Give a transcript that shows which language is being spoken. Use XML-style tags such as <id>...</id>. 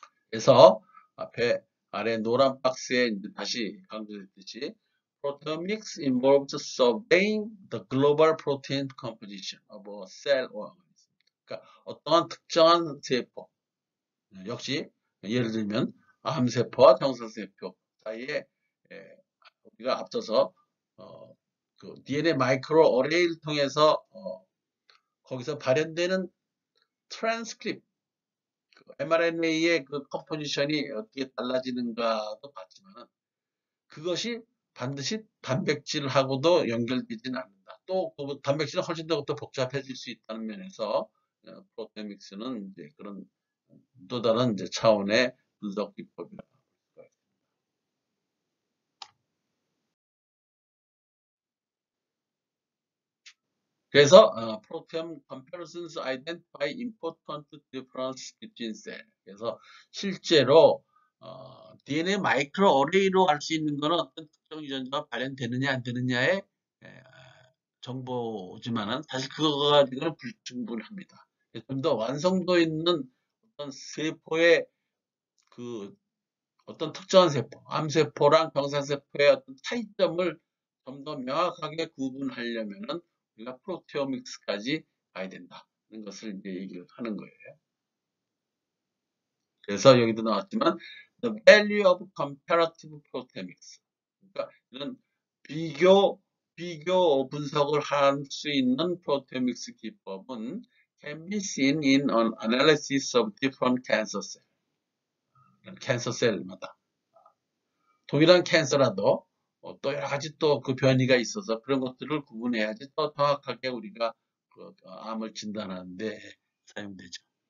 <ko>그래서 앞에 아래 노란 박스에 다시 강조했듯이</ko> <en>proteomics involves surveying the global protein composition of a cell organism.</en> <ko>그러니까 어떠한 특정한 세포, 역시 예를 들면 암세포와 정상세포 사이에 우리가 앞서서 그 DNA 마이크로 어레이를 통해서 거기서 발현되는 트랜스크립트 mRNA의 그 컴포지션이 어떻게 달라지는가도 봤지만 그것이 반드시 단백질하고도 연결되지는 않는다. 또그 단백질은 훨씬 더 복잡해질 수 있다는 면에서 프로테믹스는 이제 그런 또 다른 이제 차원의 분석 기법이라고 할 수가 있습니다.</ko> <en>그래서 proteome comparisons identify important difference between cells.</en> <ko>그래서 실제로 DNA 마이크로 어레이로 알 수 있는 것은 어떤 특정 유전자가 발현되느냐 안 되느냐의 정보지만은 사실 그거 가지고는 불충분합니다. 좀 더 완성도 있는 어떤 세포의 그 어떤 특정한 세포, 암세포랑 병사세포의 어떤 차이점을 좀 더 명확하게 구분하려면은 우리가 프로테오믹스까지 가야 된다는 것을 이제 얘기를 하는 거예요. 그래서 여기도 나왔지만</ko> <en>the value of comparative proteomics.</en> <ko>그러니까 이런 비교 분석을 할 수 있는 프로테오믹스 기법은</ko> <en>can be seen in an analysis of different cancer cell.</en> <ko>캔서 셀마다 동일한 캔서라도 또 여러 가지 또 그 변이가 있어서 그런 것들을 구분해야지 또 정확하게 우리가 그 암을 진단하는데 사용되죠.</ko>